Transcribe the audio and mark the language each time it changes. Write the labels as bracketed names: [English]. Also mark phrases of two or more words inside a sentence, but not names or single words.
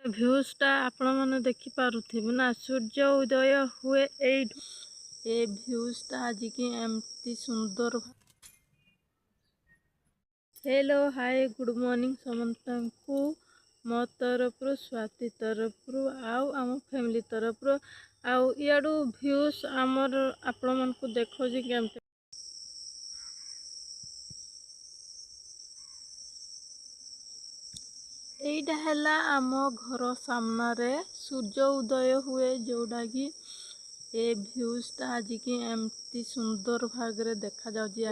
[Odia] ଭ୍ୟୁଜଟା ଆପଣମାନେ ଦେଖିପାରୁଥିବେ ନା, ସୂର୍ଯ୍ୟ ଉଦୟ ହୁଏ ଏଇଠୁ। ଏ ଭ୍ୟୁଜଟା ଆଜିକି ଏମିତି ସୁନ୍ଦର। [English] Hello hi good morning [Odia] समस्तଙ୍କୁ ମୋ ତରଫରୁ ସ୍ୱାତି ତରଫରୁ ଆଉ ଆମ ଫ୍ୟାମିଲି ତରଫରୁ ଆଉ ଇଆଡ଼ୁ ଭ୍ୟୁଜ୍ ଆମର ଆପଣମାନଙ୍କୁ ଦେଖାଉଛି କେମିତି। ଏଇଟା ହେଲା ଆମ ଘର ସାମ୍ନାରେ ସୂର୍ଯ୍ୟ ଉଦୟ ହୁଏ, ଯେଉଁଟାକି ଏ ଭ୍ୟୁଜଟା ଆଜିକି ଏମିତି ସୁନ୍ଦର ଭାବରେ ଦେଖାଯାଉଛି।